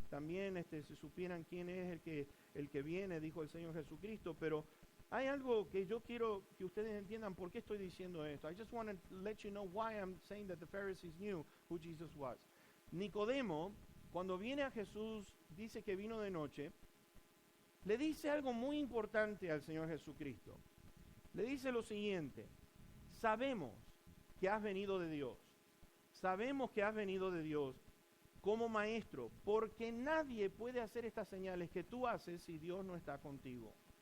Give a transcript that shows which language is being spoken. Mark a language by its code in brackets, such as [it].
[es] también se supieran quién es el que viene, dijo el Señor Jesucristo. Pero hay algo que yo quiero que ustedes entiendan por qué estoy diciendo esto. [en] I just want to let you know why I'm saying that the Pharisees knew who Jesus was. [es] Nicodemo, cuando viene a Jesús, dice que vino de noche, le dice algo muy importante al Señor Jesucristo. Le dice lo siguiente: sabemos que has venido de Dios. Sabemos que has venido de Dios como maestro, porque nadie puede hacer estas señales que tú haces si Dios no está contigo.